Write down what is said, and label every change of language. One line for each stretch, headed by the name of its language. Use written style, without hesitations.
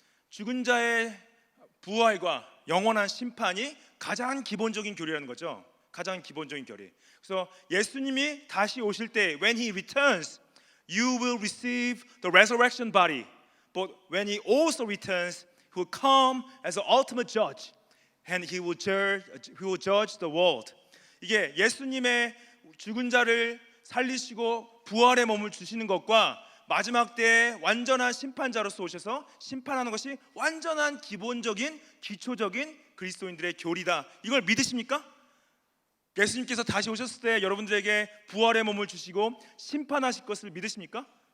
Korean: 죽은 자의 부활과 영원한 심판이 가장 기본적인 교리라는 거죠. 가장 기본적인 교리. 그래서 예수님이 다시 오실 때
English: when he returns, you will receive the resurrection body. But when he also returns, he will come as an ultimate judge, and he will judge the world.
Korean: 이게 예수님의 죽은 자를 살리시고 부활의 몸을 주시는 것과 마지막 때에 완전한 심판자로서 오셔서 심판하는 것이 완전한 기본적인 기초적인 그리스도인들의 교리다. 이걸 믿으십니까? 예수님께서 다시 오셨을 때 여러분들에게 부활의 몸을 주시고 심판하실 것을 믿으십니까?